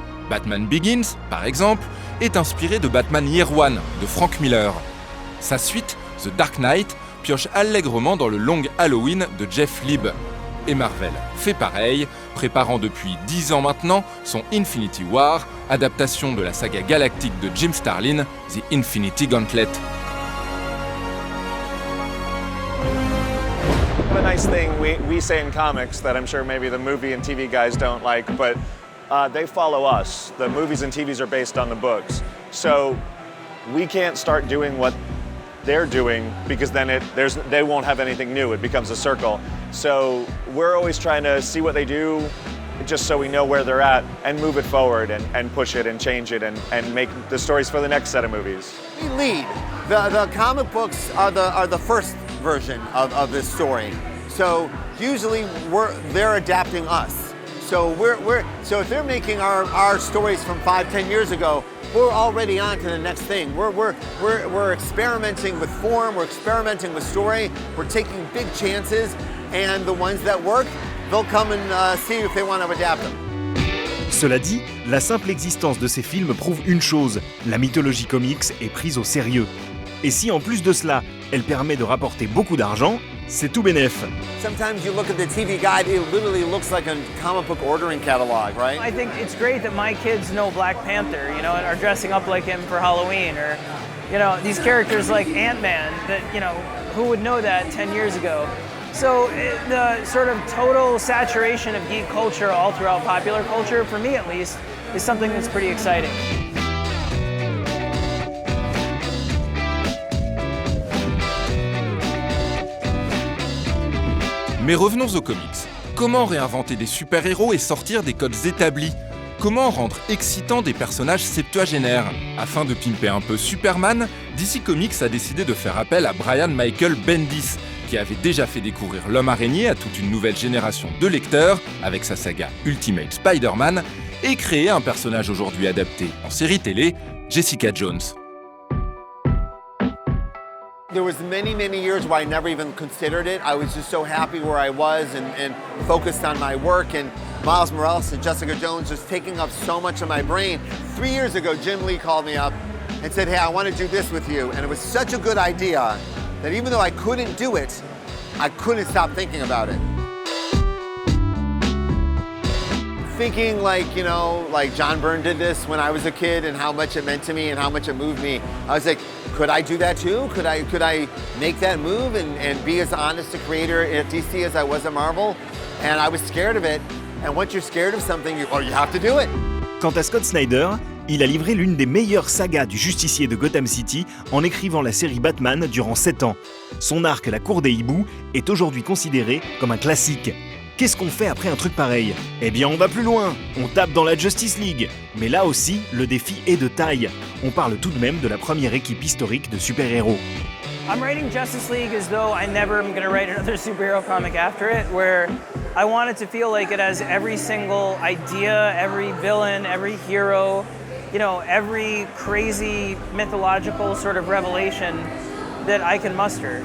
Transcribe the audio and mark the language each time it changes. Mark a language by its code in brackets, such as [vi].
[fr] Batman Begins, par exemple, est inspiré de Batman Year One de Frank Miller. Sa suite, The Dark Knight, pioche allègrement dans le Long Halloween de Jeff Lieb. Et Marvel fait pareil, préparant depuis 10 ans maintenant son Infinity War, adaptation de la saga galactique de Jim Starlin, The Infinity Gauntlet. [en] The nice thing we say in comics that I'm sure maybe the movie and TV guys don't like, but they follow us. The movies and TVs are based on the books. So we can't start doing what they're doing because then they won't have anything new. It becomes a circle. So we're always trying to see what they do just so we know where they're at and move it forward and push it and change it and make the stories for the next set of movies. We lead. The comic books are the first version of this story. So usually they're adapting us. So so if they're making our stories from 5-10 years ago, we're already on to the next thing. We're experimenting with form, we're experimenting with story, we're taking big chances, and the ones that work, they'll come and see if they want to adapt them. [fr] Cela dit, la simple existence de ces films prouve une chose, la mythologie comics est prise au sérieux. Et si en plus de cela, elle permet de rapporter beaucoup d'argent, c'est tout bénef. [en] Sometimes you look at the TV guide, it literally looks like a comic book ordering catalog, right? I think it's great that my kids know Black Panther, you know, and are dressing up like him for Halloween, or, you know, these characters like Ant-Man that, you know, who would know that 10 years ago? So the sort of total saturation of geek culture all throughout popular culture, for me at least, is something that's pretty exciting. [fr] Mais revenons aux comics. Comment réinventer des super-héros et sortir des codes établis ? Comment rendre excitants des personnages septuagénaires ? Afin de pimper un peu Superman, DC Comics a décidé de faire appel à Brian Michael Bendis, qui avait déjà fait découvrir l'homme araignée à toute une nouvelle génération de lecteurs avec sa saga Ultimate Spider-Man, et créé un personnage aujourd'hui adapté en série télé, Jessica Jones. [en] There was many years where I never even considered it. I was just so happy where I was and focused on my work, and Miles Morales and Jessica Jones just taking up so much of my brain. 3 years ago, Jim Lee called me up and said, hey, I want to do this with you. And it was such a good idea that even though I couldn't do it, I couldn't stop thinking about it. Thinking like, you know, like John Byrne did this when I was a kid and how much it meant to me and how much it moved me. I was like, could I do that too? Could I make that move and be as honest a creator at DC as I was at Marvel? And I was scared of it. And once you're scared of something, you have to do it. [fr] Quant à Scott Snyder, il a livré l'une des meilleures sagas du justicier de Gotham City en écrivant la série Batman durant 7 ans. Son arc La Cour des Hiboux est aujourd'hui considéré comme un classique. Qu'est-ce qu'on fait après un truc pareil ? Eh bien, on va plus loin, on tape dans la Justice League. Mais là aussi, le défi est de taille. On parle tout de même de la première équipe historique de super-héros. [en] I'm writing Justice League as though I never am going to write another superhero comic after it, where I want it to feel like it has every single idea, every villain, every hero, you know, every crazy mythological sort of revelation that I can muster.